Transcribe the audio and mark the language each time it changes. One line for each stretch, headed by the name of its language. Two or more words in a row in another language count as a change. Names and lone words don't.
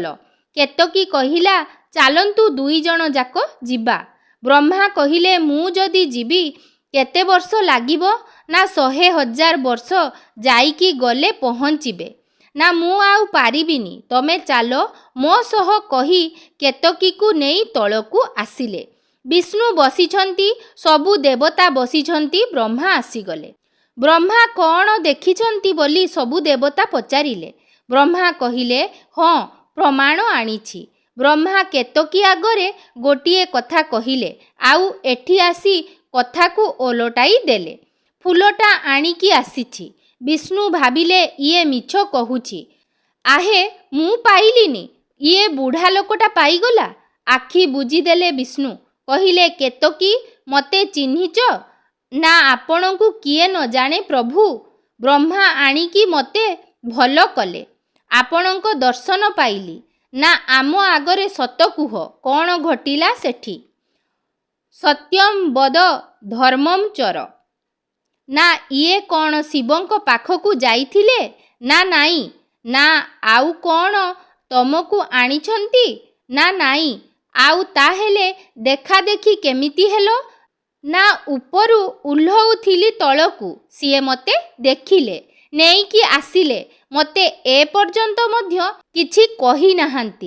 Odia: କେତକୀ କହିଲା ଚାଲନ୍ତୁ ଦୁଇ ଜଣ ଯାକ ଯିବା। ବ୍ରହ୍ମା କହିଲେ ମୁଁ ଯଦି ଯିବି କେତେ ବର୍ଷ ଲାଗିବ ନା 100,000 ବର୍ଷ ଯାଇକି ଗଲେ ପହଞ୍ଚିବେ ନା ମୁଁ ଆଉ ପାରିବିନି ତମେ ଚାଲ ମୋ ସହ କହି କେତକୀ କୁ ନେଇ ତଳକୁ ଆସିଲେ। ବିଷ୍ଣୁ ବସିଛନ୍ତି ସବୁ ଦେବତା ବସିଛନ୍ତି ବ୍ରହ୍ମା ଆସିଗଲେ। ବ୍ରହ୍ମା କଣ ଦେଖିଛନ୍ତି ବୋଲି ସବୁ ଦେବତା ପଚାରିଲେ। ବ୍ରହ୍ମା କହିଲେ ହଁ ପ୍ରମାଣ ଆଣିଛି। ବ୍ରହ୍ମା କେତକୀ ଆଗରେ ଗୋଟିଏ କଥା କହିଲେ ଆଉ ଏଠି ଆସି କଥାକୁ ଓଲଟାଇ ଦେଲେ। ଫୁଲଟା ଆଣିକି ଆସିଛି। ବିଷ୍ଣୁ ଭାବିଲେ ଇଏ ମିଛ କହୁଛି ଆହେ ମୁଁ ପାଇଲିନି ଇଏ ବୁଢ଼ା ଲୋକଟା ପାଇଗଲା। ଆଖି ବୁଜିଦେଲେ ବିଷ୍ଣୁ କହିଲେ କେତକୀ ମତେ ଚିହ୍ନିଚ ନା ଆପଣଙ୍କୁ କିଏ ନ ଜାଣେ ପ୍ରଭୁ। ବ୍ରହ୍ମା ଆଣିକି ମତେ ଭଲ କଲେ। ଆପଣଙ୍କ ଦର୍ଶନ ପାଇଲି ନା ଆମ ଆଗରେ ସତ କୁହ କଣ ଘଟିଲା ସେଠି।
Sanskrit: सत्यम वद धर्मम चर।
Odia: ନା ଇଏ କଣ ଶିବଙ୍କ ପାଖକୁ ଯାଇଥିଲେ ନା ନାହିଁ ନା ଆଉ କଣ ତମକୁ ଆଣିଛନ୍ତି ନା ନାହିଁ ଆଉ ତାହେଲେ ଦେଖା ଦେଖି କେମିତି ହେଲା ନା ଉପରୁ ଓହ୍ଲାଉଥିଲି ତଳକୁ ସିଏ ମତେ ଦେଖିଲେ ନେଇକି ଆସିଲେ ମତେ ଏ ପର୍ଯ୍ୟନ୍ତ ମଧ୍ୟ କିଛି କହି ନାହାନ୍ତି।